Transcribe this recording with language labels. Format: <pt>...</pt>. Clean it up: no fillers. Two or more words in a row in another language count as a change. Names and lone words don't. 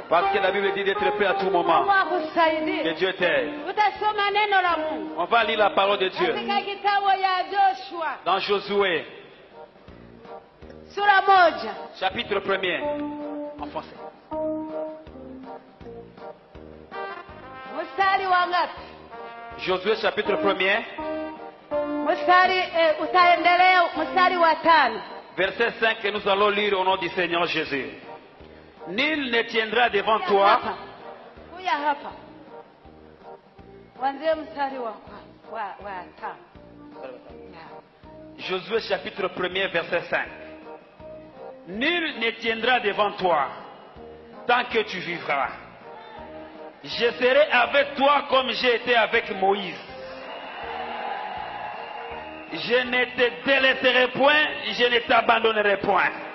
<fr>Parce que la Bible dit d'être prêt à tout</fr> <sw>Mungu</sw> <fr>moment. Que</fr> <sw>akusaidie.</sw> <fr>Dieu t'aide.</fr> <sw>Utasoma neno la Mungu</sw> <fr>On va lire la parole de Dieu.</fr> <sw>katika kitabu ya Joshua</sw> <fr>Dans Josué,</fr> <sw>sura 1</sw> <fr>chapitre 1er. En français.</fr> <sw>mstari wa ngapi?</sw> <fr>Josué, chapitre 1er.</fr> <sw>Utaendelea mstari wa 5.</sw> <fr>Verset 5 que nous allons lire au nom du Seigneur Jésus. Nul ne tiendra devant toi.</fr> <sw>Kuja hapa. Kuanzia mstari wa 5.</sw> <fr>Josué chapitre 1er verset 5. Nul ne tiendra devant toi tant que tu vivras. Je serai avec toi comme j'ai été avec Moïse. Je ne te délaisserai point, je ne t'abandonnerai point.</fr>